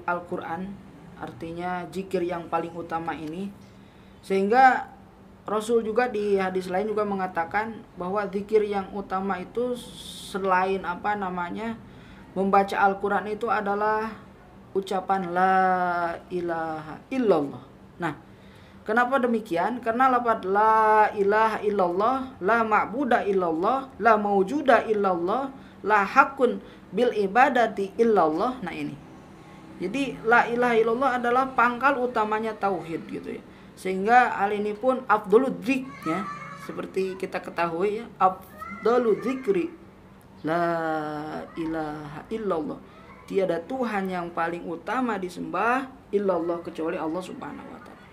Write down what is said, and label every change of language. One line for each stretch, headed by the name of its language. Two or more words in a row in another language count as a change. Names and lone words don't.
Indonesian: Al-Qur'an, artinya zikir yang paling utama ini, sehingga Rasul juga di hadis lain juga mengatakan bahwa zikir yang utama itu selain membaca Al-Qur'an itu adalah ucapan
Arabic: لا إله إلا الله.
Indonesian: Nah, kenapa demikian? Karena lafaz
Arabic: لا إله إلا الله، لا معبود إلا الله، لا موجود إلا الله، لا حق بالعبادة إلا الله.
Indonesian: Nah, ini. Jadi
Arabic: لا إله إلا الله
Indonesian: adalah pangkal utamanya tauhid gitu ya. Sehingga hal ini pun
Arabic: أفضل الذكر
Indonesian: ya. Seperti kita ketahui ya,
Arabic: أفضل الذكر لا إله إلا الله.
Indonesian: Tiada Tuhan yang paling utama disembah illallah kecuali Allah
Arabic: سبحانه وتعالى.